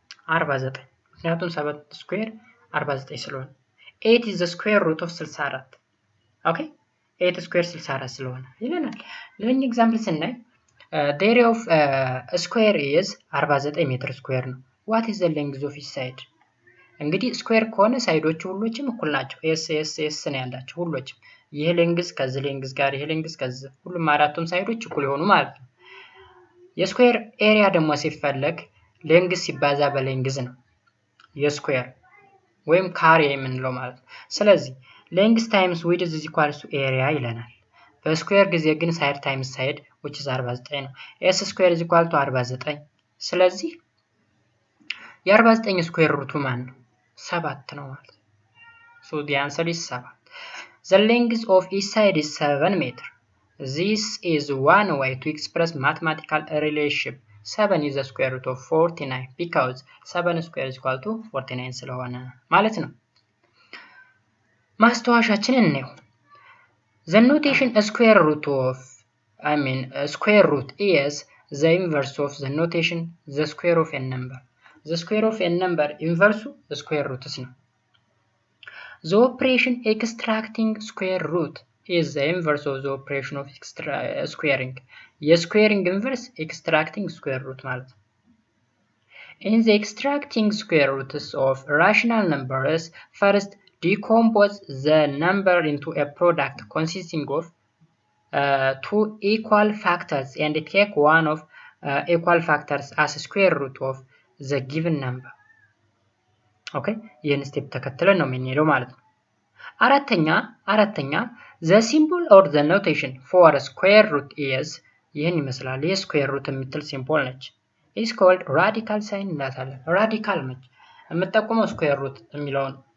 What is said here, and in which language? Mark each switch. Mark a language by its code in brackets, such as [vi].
[en] 49 ምክንያቱም 7 square 49 ስለሆነ 8 is the square root of 64 ኦኬ 8 square 64 [am] ስለሆነ ይለናል። ሌላኛው ኤግዛምፕል ስናይ [en] the area of a square is 49 ሜትር ስኩዌር ነው። what is the length of each side? [am] እንግዲህ ስኩዌር ከሆነ ሳይዶቹ ሁሎችም እኩል ናቸው። ኤስ ነው ያላቸው ሁሎችም። ይሄ ሌንግዝ ከዚህ ሌንግዝ ጋር ይሄ ሌንግዝ ከዚህ ሁሉም አራቱም ሳይዶች እኩል ይሆኑ ማለት ነው። የስኩዌር ኤሪያ ደግሞ ሲፈለግ ሌንግዝ ሲባዛ በሌንግዝ ነው የስኩዌር ወይም ካሬ የምንለው ማለት ነው። ስለዚህ ሌንግዝ ታይምስ ዊድዝ is equal to ኤሪያ ይለናል። በስኩዌር ጊዜ ግን ሳይድ ታይምስ ሳይድ [en] which is 49 [am] ነው። [en] s square is equal to 49 [am] ስለዚህ የ49 ስኩዌር ሩቱ ማን ነው? 7 ነው ማለት ነው። [en] so the answer is 7. the length of each side is 7 meter. This is one way to express mathematical relationship. 7 is the square root of 49 because 7 square is equal to 49 [am] ስለሆነ ማለት ነው። ማስተዋሻችንን እንየው። [en] The notation square root of square root is the inverse of the notation the square of a number. The square of a number inverse the square root is ነው። The operation extracting square root is the inverse of the operation of squaring. [am] የስኩዌሪንግ [en] inverse extracting square root [am] ማለት ነው። [en] In the extracting square roots of rational numbers, first decompose the number into a product consisting of two equal factors and take one of equal factors as a square root of the given number. [am] Okay, ይህን ስቴፕ ተከትለን ነው የምንሄደው ማለት ነው። አራተኛ [en] the symbol or the notation for a square root is [am] ይህን ይመስላል። ይህ ስኩዌር ሩት የምትል ሲምቦል ነች። [en] is called radical sign [am] እንላታለን። ራዲካል ነች የምትጠቁመው ስኩዌር ሩት የሚለውን